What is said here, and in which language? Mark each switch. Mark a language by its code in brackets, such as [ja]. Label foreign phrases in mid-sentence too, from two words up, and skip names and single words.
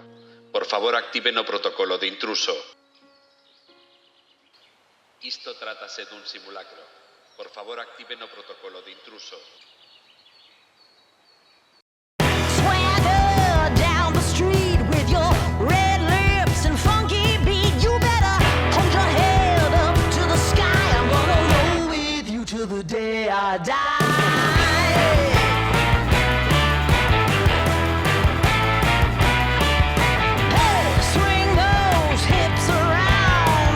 [gl] Por favor, activen o protocolo de intruso. Isto trátase dun simulacro. Por favor, activen o protocolo de intruso. [en] Swagger down the street with your red lips and funky beat. You better hold your head up to the sky. I'm gonna roll with you till the day I die. Hey, swing those hips around.